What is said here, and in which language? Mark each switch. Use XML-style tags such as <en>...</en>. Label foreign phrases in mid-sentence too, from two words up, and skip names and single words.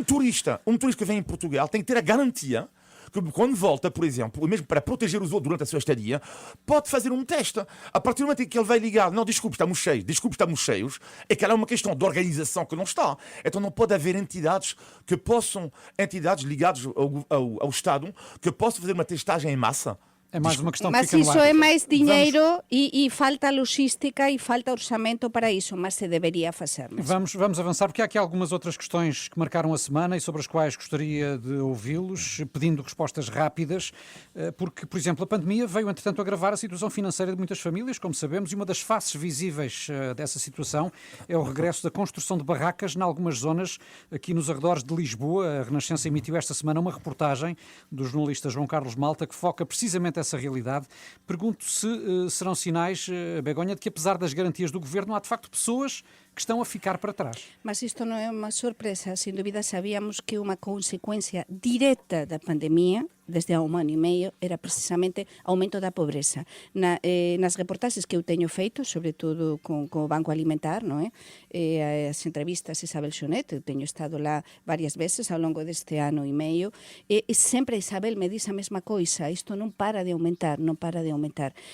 <pt>que um turista que vem em Portugal tem que ter a garantia que quando volta, por exemplo, mesmo para proteger os outros durante a sua estadia, pode fazer um teste. A partir do momento em que ele vai ligar, não, desculpe, estamos cheios, é que ela é uma questão de organização que não está. Então não pode haver entidades ligadas ao Estado, que possam fazer uma testagem em massa. É mais uma questão que</pt> <gl>Mas</gl> <pt>fica no</pt> <gl>iso</gl> <pt>ar.</pt> <gl>é máis diñeiro e falta logística e falta orçamento para iso, mas se debería facer.</gl> <pt>Vamos avançar, porque há aqui algumas outras questões que marcaram a semana e sobre as quais gostaria de ouvi-los, pedindo respostas rápidas, porque, por exemplo, a pandemia veio, entretanto, agravar a situação financeira de muitas famílias, como sabemos, e uma das faces visíveis dessa situação é o regresso da construção de barracas em algumas zonas aqui nos arredores de Lisboa. A Renascença emitiu esta semana uma reportagem do jornalista João Carlos Malta que foca precisamente essa realidade. Pergunto se serão sinais, Begonha, de que apesar das garantias do governo há de facto pessoas que estão a ficar para trás.</pt> <gl>Mas isto non é unha sorpresa, sin dúbida sabíamos que unha consecuencia directa da pandemia desde há un ano e meio era precisamente aumento da pobreza. Nas reportaxes que eu teño feito, sobre todo con o Banco Alimentar, non é? As entrevistas a Isabel Xonet, eu teño estado lá varias veces ao longo deste ano e meio, e sempre a Isabel me diz a mesma coisa, isto non para de aumentar, non para de aumentar.</gl>